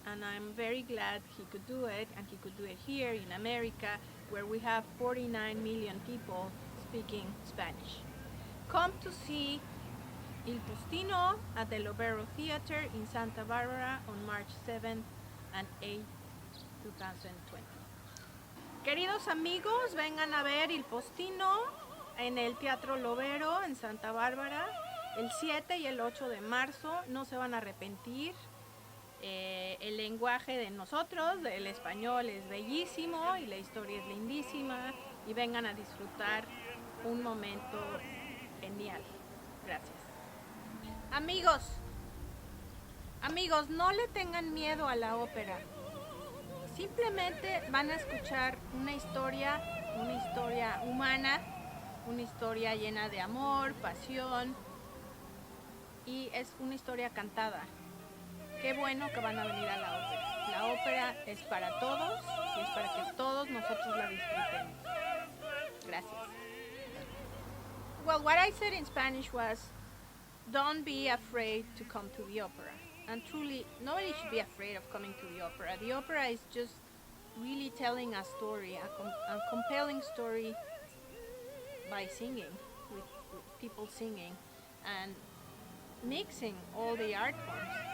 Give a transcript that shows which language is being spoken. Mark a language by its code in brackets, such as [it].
[en] And I'm very glad he could do it, and he could do it here in America, where we have 49 million people speaking Spanish. Come to see Il Postino at the Lobero Theater in Santa Barbara on March 7th and 8th, 2020. [es] Queridos amigos, vengan a ver Il Postino en el Teatro Lobero en Santa Bárbara el 7 y el 8 de marzo. No se van a arrepentir. El lenguaje de nosotros, del español, es bellísimo y la historia es lindísima. Y vengan a disfrutar un momento genial. Gracias. Amigos, no le tengan miedo a la ópera. Simplemente van a escuchar una historia humana, una historia llena de amor, pasión, y es una historia cantada. Qué bueno que van a venir a la ópera. La ópera es para todos y es para que todos nosotros la disfrutemos. Gracias. [en] Well, what I said in Spanish was, don't be afraid to come to the opera. And truly, nobody should be afraid of coming to the opera. The opera is just really telling a story, a compelling story by singing, with people singing, and mixing all the art forms.